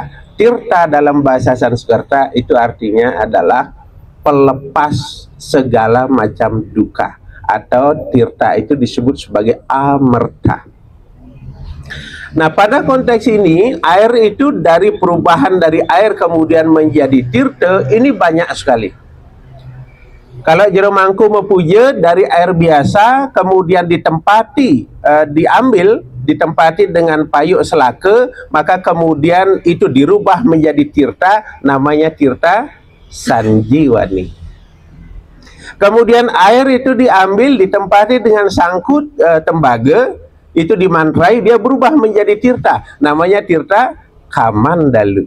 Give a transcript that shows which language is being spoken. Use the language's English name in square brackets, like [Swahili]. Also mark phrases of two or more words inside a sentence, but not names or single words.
[Indonesian] Tirta dalam bahasa Sanskerta itu artinya adalah pelepas segala macam duka, atau tirta itu disebut sebagai amerta. Nah, pada konteks ini air itu dari perubahan dari air kemudian menjadi tirta ini banyak sekali. Kalau jero mangku mepuja dari air biasa kemudian ditempati dengan [Balinese] payuk selaka, [Indonesian] maka kemudian itu dirubah menjadi tirta, namanya tirta sanjiwani. Kemudian air itu diambil ditempati dengan sangkut tembaga, itu dimantrai, dia berubah menjadi tirta, namanya tirta kamandalu.